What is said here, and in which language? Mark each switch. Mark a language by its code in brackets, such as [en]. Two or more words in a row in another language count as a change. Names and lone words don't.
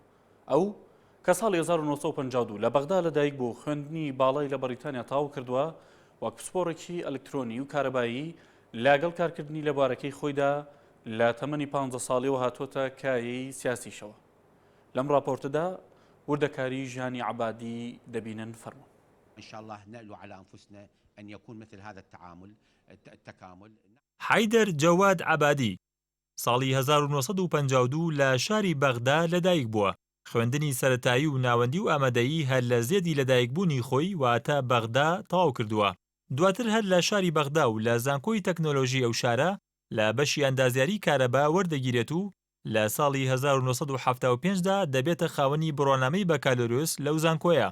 [ckb] ئەو کە ساڵی 1952 لە بەغدا لەدایک بوو خوێندنی باڵای لە بەریتانیا تاو کردووە وەک پسپۆڕێکی ئەلکترۆنی و کارەبایی لەگەڵ کارکردنی لە بارەکەی خۆیدا لە تەمەنی 15 ساڵیەوە هاتوۆتە کایەی سیاسیشەوە. لەم راپۆرتدا وردەکاری ژیانی عەبادی دەبینن فەرموو. [ar] إن شاء الله نألو على أنفسنا أن يكون مثل هذا التكامل. [ckb] حیدەر جەواد عەبادی ساڵی 1952 لە شاری بەغدا لەدایک بووە. خوێندنی سەرەتایی و ناوەندی و ئامادەیی هەر لە زێدی لەدایکبوونی خۆی واتە بەغدا تەواو کردووە. دواتر هەر لە شاری بەغدا و لە زانکۆی تەکنۆلۆژی ئەو شارە لە بەشی ئەندازیاری کارەبا وەردەگیرێت و لە ساڵی 1975دا دەبێتە خاوەنی بڕۆنامەی بەکالۆریوس لەو زانکۆیە.